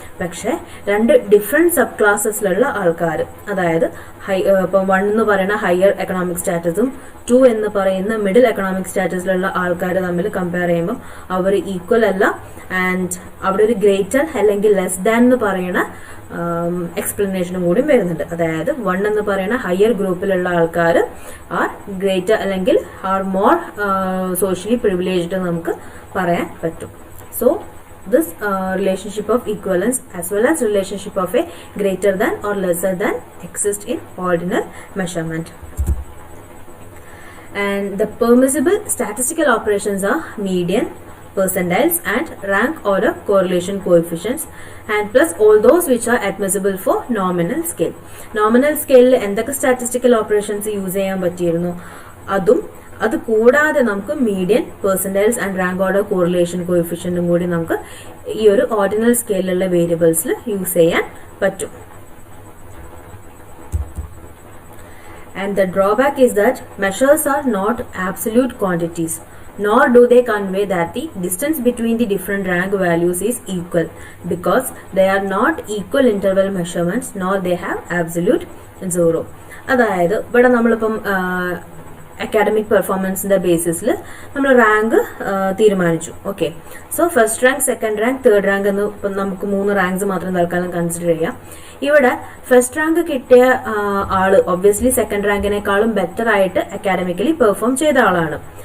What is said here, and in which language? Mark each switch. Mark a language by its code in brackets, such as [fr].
[ml] പക്ഷെ 2 different sub ക്ലാസസിലുള്ള ആൾക്കാർ, അതായത് ഇപ്പം 1 എന്ന് പറയുന്ന ഹയർ എക്കണോമിക് സ്റ്റാറ്റസും 2 എന്ന് പറയുന്ന മിഡിൽ എക്കണോമിക് സ്റ്റാറ്റസിലുള്ള ആൾക്കാർ തമ്മിൽ കമ്പയർ ചെയ്യുമ്പോൾ അവർ ഈക്വൽ അല്ല. ആൻഡ് അവിടെ ഒരു ഗ്രേറ്റർ അല്ലെങ്കിൽ ലെസ് ദാൻ എന്ന് പറയുന്ന എക്സ്പ്ലനേഷനും കൂടി വരുന്നുണ്ട്. അതായത് 1 എന്ന് പറയുന്ന ഹയർ ഗ്രൂപ്പിലുള്ള ആൾക്കാർ ആർ ഗ്രേറ്റർ അല്ലെങ്കിൽ ആർ മോർ സോഷ്യലി പ്രിവിലേജ്ഡ് നമുക്ക് പറയാൻ പറ്റും. [en] So this relationship of equivalence as well as relationship of a greater than or lesser than exist in ordinal measurement. And the permissible statistical operations are median, percentiles and rank order correlation coefficients and plus all those which are admissible for nominal scale. [ml] Nominal scale എന്തൊക്കെ statistical operations use ചെയ്യാൻ പറ്റിയിരുന്നു, അത് കൂടാതെ നമുക്ക് median, പെർസെന്റൈൽസ് and rank order correlation കോഎഫിഷ്യന്റും കൂടി നമുക്ക് ഈ ഒരു ഓർഡിനൽ സ്കെയിലുള്ള വേരിയബിൾസിൽ യൂസ് ചെയ്യാൻ പറ്റും. [en] And the drawback is that measures are not absolute quantities, nor do they convey that the distance between the different rank values is equal, because they are not equal interval measurements, nor they have absolute zero. [ml] അതായത് ഇവിടെ നമ്മളിപ്പം academic പെർഫോമൻസിന്റെ ബേസിസിൽ നമ്മൾ rank തീരുമാനിച്ചു. Okay, so first rank, second rank, third rank എന്ന് ഇപ്പം നമുക്ക് 3 ranks മാത്രം തൽക്കാലം കൺസിഡർ ചെയ്യാം. ഇവിടെ ഫസ്റ്റ് റാങ്ക് കിട്ടിയ ആള് ഒബ്വിയസ്ലി സെക്കൻഡ് റാങ്കിനേക്കാളും ബെറ്റർ ആയിട്ട് അക്കാഡമിക്കലി പെർഫോം ചെയ്ത ആളാണ്.